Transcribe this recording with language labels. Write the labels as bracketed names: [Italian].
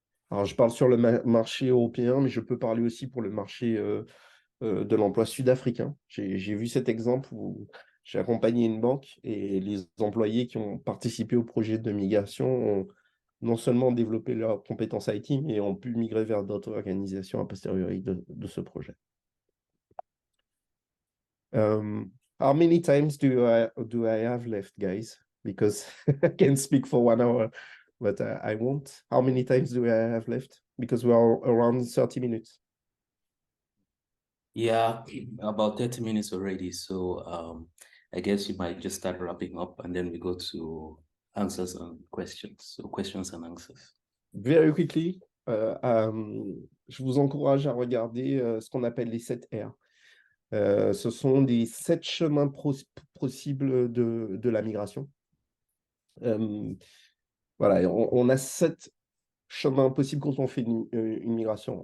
[French] Alors, je parle sur le marché européen, mais je peux parler aussi pour le marché de l'emploi sud-africain. J'ai vu cet exemple où j'ai accompagné une banque et les employés qui ont participé au projet de migration ont non seulement développé leurs compétences IT, mais ont pu migrer vers d'autres organisations a posteriori de ce projet. [English] How many times do I have left, guys? Because I can speak for 1 hour, but I won't. How many times do I have left? Because we are around 30 minutes. Yeah, about 30 minutes already. So I guess you might just start wrapping up and then we go to answers and questions. So questions and answers. Very quickly, [French] je vous encourage à regarder ce qu'on appelle les 7 R. Ce sont les 7 chemins possibles de la migration. Voilà, on a 7 chemins possibles quand on fait une migration.